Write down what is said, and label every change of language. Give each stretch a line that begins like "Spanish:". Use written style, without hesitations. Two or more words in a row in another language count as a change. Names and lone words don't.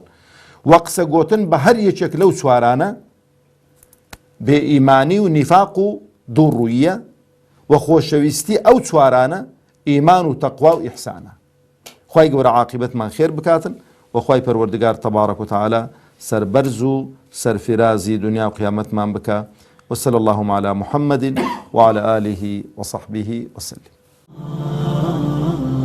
Central Kurdish: و قسە گوتن بە هەر یەکێک لەو چوارانە بێ ئیمانی و نیفاق و دووڕوویە و خۆشەویستی ئەو چوارانە ئیمان و تەقوا و ئیحسانە. خوای گەورە عاقبەتمان خێر بکاتن و خوای پەروەردگار
Arabic: تەبارەک و تەعالا
Central Kurdish: سەربەرز و سەرفرازی دنیا و قیامەتمان بکە.
Arabic: وصلى اللهم على محمد وعلى آله وصحبه وسلم.